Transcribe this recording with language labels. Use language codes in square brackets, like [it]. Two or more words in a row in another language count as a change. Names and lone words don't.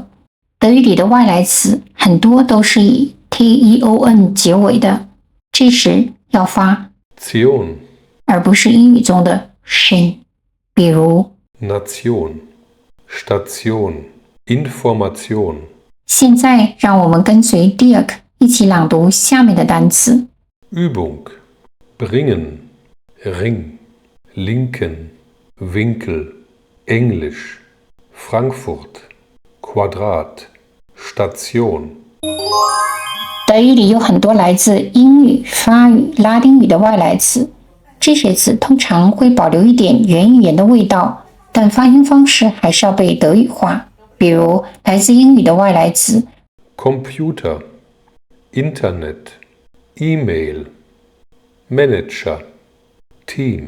[zh] 德语里的外来词很多都是以 teon 结尾的，这时要发 [de] Zion， [zh] 而不是英语中的 shin。 比如 [de] Nation, Station, Information。 [zh] 现在让我们跟随 Dirk 一起朗读下面的单词。 [de] Übung, bringen, Ring, Linken, Winkel, Englisch, Frankfurt, Quadrat, Station。 [zh] 德语里有很多来自英语、法语、拉丁语的外来词，这些词通常会保留一点原语言的味道，但发音方式还是要被德语化。比如来自英语的外来词 [de] Computer, Internet, E-Mail, Manager, Team。